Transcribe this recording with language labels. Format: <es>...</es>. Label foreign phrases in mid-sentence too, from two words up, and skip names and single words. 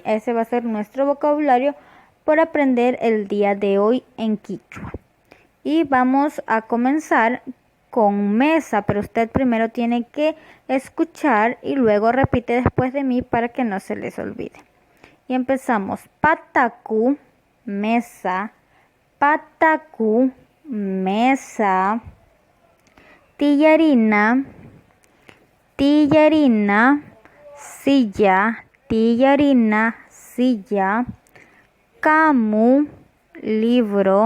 <es>Ese va a ser nuestro vocabulario por aprender el día de hoy en quichua. Y vamos a comenzar con mesa, pero usted primero tiene que escuchar y luego repite después de mí para que no se les olvide. Y empezamos. Pataku, mesa. Pataku, mesa.</es> <qu>Tillarina, tillarina, silla.</qu> <es>Tillarina, silla. Camu, libro.</es>